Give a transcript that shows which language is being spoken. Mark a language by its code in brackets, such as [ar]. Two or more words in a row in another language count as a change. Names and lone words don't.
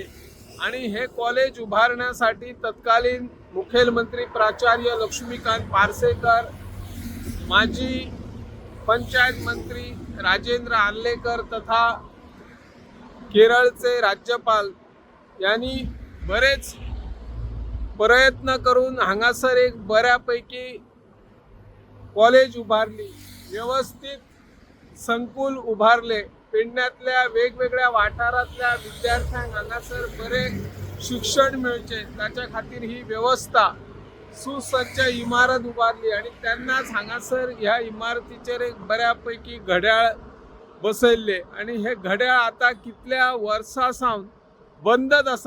[mr] आणि हे कॉलेज उभारण्यासाठी तत्कालीन मुख्यमंत्री प्राचार्य लक्ष्मीकांत पार्सेकर, माजी पंचायत मंत्री राजेंद्र आर्लेकर तथा केरळचे राज्यपाल यांनी बरेच प्रयत्न करून हांगासर एक बऱ्यापैकी कॉलेज उभारली, व्यवस्थित संकुल उभारले. [kok] पेडण्यातल्या वेगवेगळ्या वाठारातल्या विद्यार्थ्यांक हांगासर बरे शिक्षण मिळचे त्याच्या खातीर ही व्यवस्था सुसज्ज इमारत उभारली आणि त्यांनाच हांगासर ह्या इमारतीचेर एक बऱ्यापैकी घड्याळ बसयल्ले आणि हे घड्याळ आता कितल्या वर्सां सावन बंदच आसा.